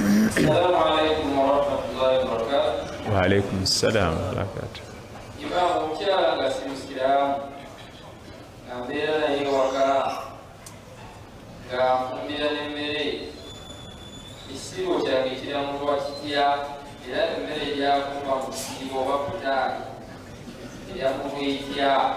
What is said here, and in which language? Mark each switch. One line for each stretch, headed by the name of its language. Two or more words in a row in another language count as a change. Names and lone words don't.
Arabic: السلام عليكم ورحمة الله وبركاته. وعليكم السلام ورحمة الله وبركاته.
Ganda: Imaam Omukyaala nga Simusilamu nga mbeera naye waka nga nfumbira n'emmere ekisiibo kyange kiramulwa kitya era emmere gyakuma mu kisiibo oba kutaani eryamulwa etya.